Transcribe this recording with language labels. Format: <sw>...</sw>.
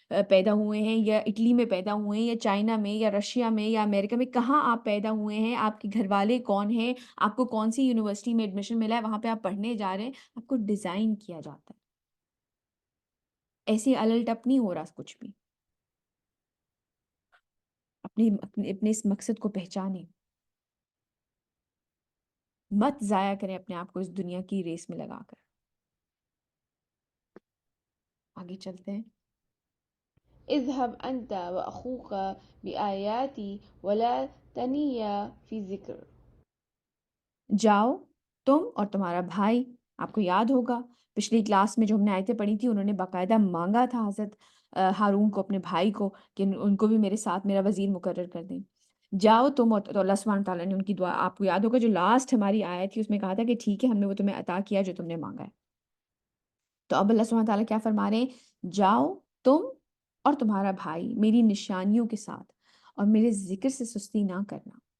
<ur>پیدا ہوئے ہیں، یا اٹلی میں پیدا ہوئے ہیں، یا چائنا میں، یا رشیا میں، یا امریکہ میں، کہاں آپ پیدا ہوئے ہیں، آپ کے گھر والے کون ہیں، آپ کو کون سی یونیورسٹی میں ایڈمیشن ملا ہے، وہاں پہ آپ پڑھنے جا رہے ہیں، آپ کو ڈیزائن کیا جاتا ہے، ایسے الٹ اپ نہیں ہو رہا کچھ بھی، اپنے اس مقصد کو پہچانیں، مت ضائع کریں اپنے آپ کو اس دنیا کی ریس میں لگا کر۔ آگے چلتے ہیں۔</ur> <ar>اذهب أنت وأخوك بآياتي ولا تنيا في ذكر،</ar> <ur>جاؤ تم اور تمہارا بھائی، آپ کو یاد ہوگا پچھلی کلاس میں جو ہم نے آیتیں پڑھی تھی، انہوں نے باقاعدہ مانگا تھا حضرت ہارون کو، اپنے بھائی کو، کہ ان کو بھی میرے ساتھ میرا وزیر مقرر کر دیں۔ جاؤ تم، اور تو اللہ سبحانہ تعالیٰ نے ان کی دعا، آپ کو یاد ہوگا جو لاسٹ ہماری آیت تھی اس میں کہا تھا کہ ٹھیک ہے ہم نے وہ تمہیں عطا کیا جو تم نے مانگا ہے، تو اب اللہ سبحانہ تعالیٰ کیا فرما رہے ہیں، جاؤ تم اور تمہارا بھائی میری نشانیوں کے ساتھ، اور میرے ذکر سے سستی نہ کرنا۔</ur>